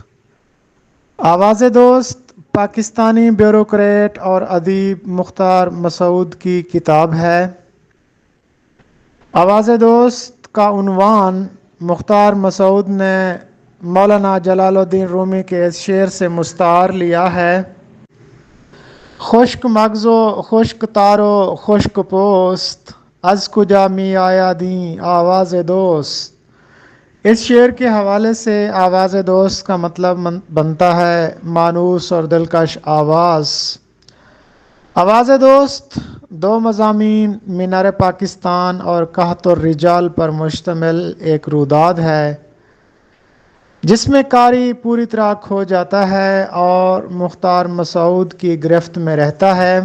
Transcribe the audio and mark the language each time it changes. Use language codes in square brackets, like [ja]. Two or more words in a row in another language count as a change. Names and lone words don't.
[ur] آواز دوست پاکستانی بیوروکریٹ اور ادیب مختار مسعود کی کتاب ہے۔ آواز دوست کا عنوان مختار مسعود نے مولانا جلال الدین رومی کے اس شعر سے مستعار لیا ہے۔ [fa] خشک مغز و خشک تارو خشک پوست، از کجا می آیا دیں آواز دوست۔ [ur] اس شعر کے حوالے سے آواز دوست کا مطلب بنتا ہے مانوس اور دلکش آواز۔ آواز دوست دو مضامین مینار پاکستان اور قحط الرجال پر مشتمل ایک روداد ہے جس میں قاری پوری طرح کھو جاتا ہے اور مختار مسعود کی گرفت میں رہتا ہے۔